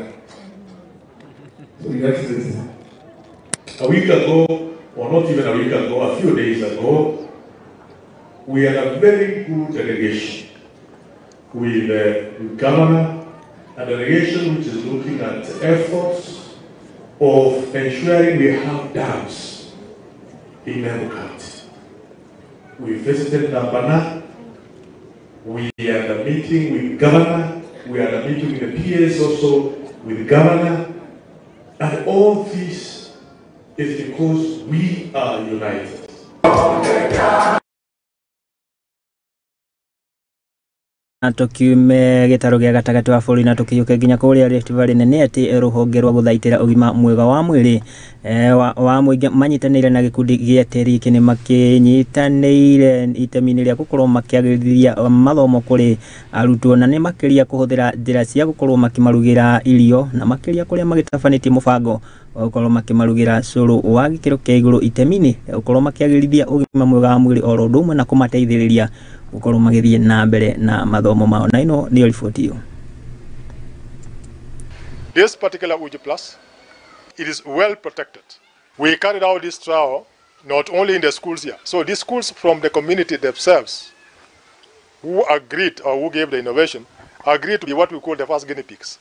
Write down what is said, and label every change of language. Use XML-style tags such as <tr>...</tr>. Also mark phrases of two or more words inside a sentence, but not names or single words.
<en>So you have to a week ago, or not even a week ago, a few days ago, we had a very good delegation with the governor, a delegation which is looking at efforts of ensuring we have dams in Embu County. We visited Nambana, we had a meeting with governor, we had a meeting with the PS also, with the governor, and all this is because we are united.</en> <ki>Na tukiume gitaru gia gatagati wa bururi na tukiyuke nginya kuria Rift Valley nene ati ruhonge rwa guthaitira ugima mwega wa mwiri wa muingi manyitanire na gikundi gia teri kini makinyitanire itemini ria gukorwo makiagirithia mathomo kuri arutwo na ni makiria kuhuthira njira cia gukorwo makimarugira irio na makiria kuria magitafaniti mubango gukorwo makimarugira curu wa gikiro kia iguru itemini gukorwo makiagirithia ugima mwega wa mwiri oro ndumwe na kumateithiriria gukorwo magithie na mbere na mathomo mao na ino ni ripoti hiyo.</ki> <en>This particular Uji Plus, it is well protected. We carried out this trial not only in the schools here. So these schools from the community themselves, who agreed or who gave the innovation, agreed to be what we call the first guinea pigs.</en>